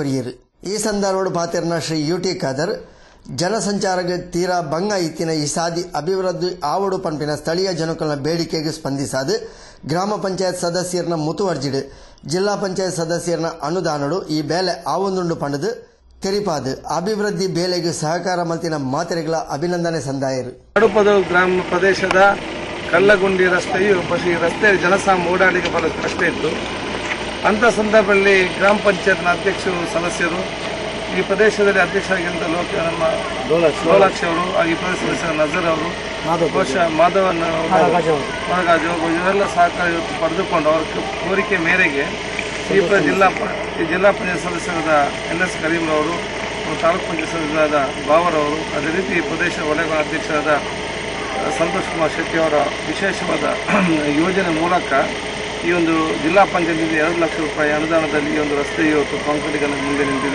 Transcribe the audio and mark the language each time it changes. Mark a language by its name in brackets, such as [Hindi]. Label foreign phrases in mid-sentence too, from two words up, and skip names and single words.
[Tulu] ಈ ಸಂದರ್ಭ ಪಾತಿರ್ನ ಶ್ರೀ ಯುಟಿ ಖಾದರ್ ಜನಸಂಚಾರಕ್ಕೆ ತೀರಾ ಭಂಗ ಇತ್ತಿನ ಈ ಸಾದಿ ಅಭಿವೃದ್ಧಿ ಆವಡು ಪಂಪಿನ ಸ್ಥಳೀಯ ಜನಕುಲ ಬೇಡಿಕೆಗೆ ಸ್ಪಂದಿಸಾದು ಗ್ರಾಮ ಪಂಚಾಯತ್ ಸದಸ್ಯರನ್ನ ಮುತುವರ್ಜಿಡು ಜಿಲ್ಲಾ ಪಂಚಾಯತ್ ಸದಸ್ಯರನ್ನ ಅನುದಾನಡು ಈ ಬೇಲೆ ಆವೊಂದುಂಡು ಪಂಡದು ತೆರಿಪಾದು ಅಭಿವೃದ್ಧಿ ಬೇಲೆಗೆ ಸಹಕಾರ ಮಲ್ತಿನ ಮಾತೆರೆಗಳ ಅಭಿನಂದನೆ ಸಂದಾಯರು. [Kannada] ಕಡುಪದ ಗ್ರಾಮ ಪ್ರದೇಶದ ಕಲ್ಲಗುಂಡಿ ರಸ್ತೆಯು ರಸ್ತೆ ಜನಸಾಮಾನ್ಯ ಓಡಾಡಲಿಕ್ಕೆ ಬಹಳ ಕಷ್ಟ ಇತ್ತು. ಅಂಥ ಸಂದರ್ಭದಲ್ಲಿ ಗ್ರಾಮ ಪಂಚಾಯತ್ನ ಅಧ್ಯಕ್ಷರು ಸದಸ್ಯರು ಈ ಪ್ರದೇಶದಲ್ಲಿ ಅಧ್ಯಕ್ಷರಾಗಿದ್ದ ನಮ್ಮ ಲೋಲಾಕ್ಷಿ ಅವರು, ಈ ಪ್ರದೇಶ ಸದಸ್ಯರ ನಜರ್ ಅವರು, ಮಾಧವನ್ ಮರಗಾಜು ಇವರೆಲ್ಲ ಸಹಕಾರ ಇವತ್ತು ಪಡೆದುಕೊಂಡು ಅವರ ಕೋರಿಕೆ ಮೇರೆಗೆ ಈ ಜಿಲ್ಲಾ ಪಂಚಾಯತ್ ಸದಸ್ಯರಾದ NS ಕರೀಂರವರು, ತಾಲೂಕು ಪಂಚಾಯತ್ ಸದಸ್ಯರಾದ ಬಾವರವರು, ಅದೇ ರೀತಿ ಈ ಪ್ರದೇಶ ವಲಯಗಳ ಅಧ್ಯಕ್ಷರಾದ ಸಂತೋಷ್ ಕುಮಾರ್ ಶೆಟ್ಟಿ ಅವರ ವಿಶೇಷವಾದ ಯೋಜನೆ ಮೂಲಕ ಈ ಒಂದು ಜಿಲ್ಲಾ ಪಂಚಾಯತ್ನಿಂದ 2 ಲಕ್ಷ ರೂಪಾಯಿ ಅನುದಾನದಲ್ಲಿ ಈ ಒಂದು ರಸ್ತೆ ಇವತ್ತು ಕಾಂಕ್ರೀಟೀಕರಣ ಮುಂದೆ ನಿಂತಿದೆ.